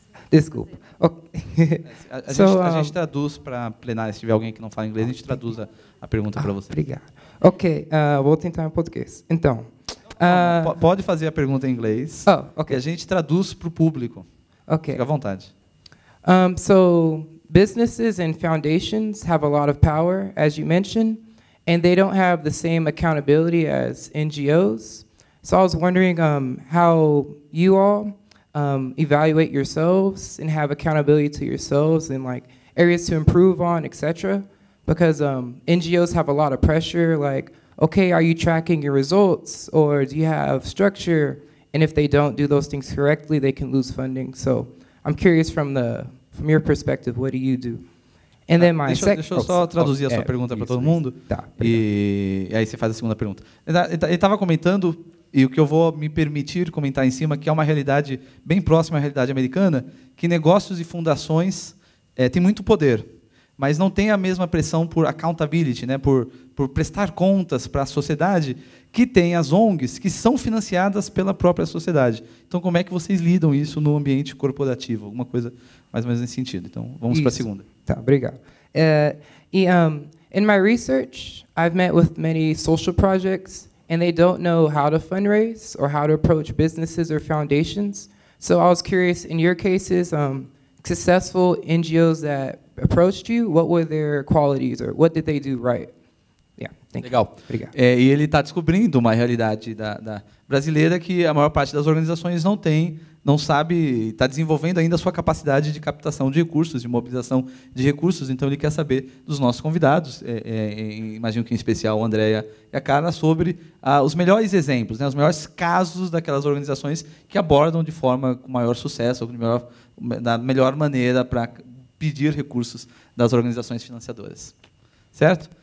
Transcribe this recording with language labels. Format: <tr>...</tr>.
<pt>Desculpa. Okay. A gente traduz para a plenária, se tiver alguém que não fala inglês, a gente traduz a pergunta para você. Obrigado. Ok, vou tentar em português. Então... pode fazer a pergunta em inglês, okay. E a gente traduz para o público. Okay. Fica à vontade.</pt> <en>So businesses and foundations have a lot of power, as you mentioned, and they don't have the same accountability as NGOs. So I was wondering how you all evaluate yourselves and have accountability to yourselves and like areas to improve on, etc. Because NGOs have a lot of pressure, like, okay, are you tracking your results, or do you have structure? And if they don't do those things correctly, they can lose funding. So I'm curious from your perspective, what do you do? And then my</en> <pt>deixa eu só traduzir a sua pergunta para todo mundo. Tá, e aí você faz a segunda pergunta. Ele estava comentando, e o que eu vou me permitir comentar em cima, que é uma realidade bem próxima à realidade americana, que negócios e fundações têm muito poder, mas não tem a mesma pressão por accountability, né, por prestar contas para a sociedade, que tem as ONGs, que são financiadas pela própria sociedade. Então, como é que vocês lidam isso no ambiente corporativo? Alguma coisa mais ou menos nesse sentido. Então, vamos para a segunda. Tá, obrigado.</pt> <en>In my research, I've met with many social projects, and they don't know how to fundraise or how to approach businesses or foundations. So I was curious, in your cases, successful NGOs that approached you, what were their qualities, or what did they do right?</en> <pt>Legal. E ele está descobrindo uma realidade da brasileira que a maior parte das organizações não sabe, está desenvolvendo ainda a sua capacidade de captação de recursos, de mobilização de recursos. Então, ele quer saber dos nossos convidados, imagino que em especial o André e a Carla, sobre os melhores exemplos, né, os melhores casos daquelas organizações que abordam de forma com maior sucesso, da melhor maneira para pedir recursos das organizações financiadoras. Certo?</pt>